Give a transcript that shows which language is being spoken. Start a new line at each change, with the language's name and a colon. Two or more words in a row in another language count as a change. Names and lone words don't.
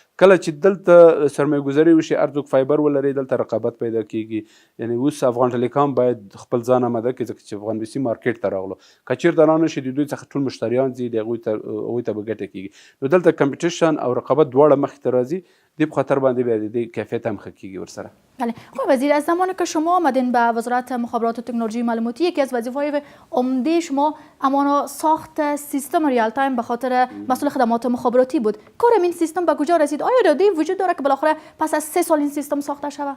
Pashto: کله چې دلته سرمایه‌ګذاري وشي هر څوک فایبر ولري، دلته رقابت پیدا کېږي. یعنی اوس افغان ټیلیکام باید خپل ځان اماده کړي ځکه چې افغان بیسیم مارکیټ ته راغلو. که چېرته رانه شي د دوی څخه ټول مشتریان ځي، د هغوی ته به ګټه کېږي. نو دلته کمپټیشن او رقابت دواړه مخې ته راځي، دې په خاطر باندې بیا د دې کیفیت هم ښه کېږي ورسره.
Persian: بله آقای وزیر، از زمانی که شما آمدین به وزارت مخابرات و تکنولوژی معلوماتی یکی از وظایف عمده شما امانا ساخت سیستم
English: real time
Persian: به خاطر مسئول خدمات مخابراتی بود. کار این سیستم به کجا رسید؟ آیا اراده‌ای وجود داره که بالاخره پس از 3 سال این سیستم ساخته شود؟